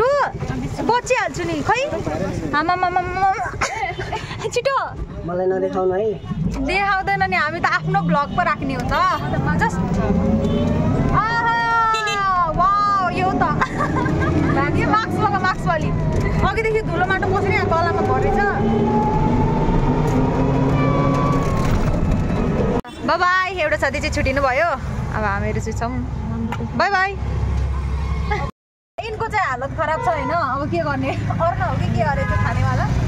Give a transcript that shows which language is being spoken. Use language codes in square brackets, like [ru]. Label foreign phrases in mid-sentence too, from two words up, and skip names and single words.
[ne] बचिहाल्छु नि खै। छिटो मलाई नदेखाउनु है। देखाउँदैन नि, हामी त आफ्नो ब्लग पो राख्ने हो त। जस्ट यो त यो मास्क लगा, मास्क वाली अघिदेखि धुलो माटो बसेर यहाँ गलामा भरेछ। [en] bye bye, [ne] एउटा साथी चाहिँ छुटिनु भयो। अब हामीहरू चाहिँ छौँ। [en] bye bye. [ne] यिनको चाहिँ हालत खराब छ होइन, अब के गर्ने, अर्न हो कि के अरे त्यो खानेवाला।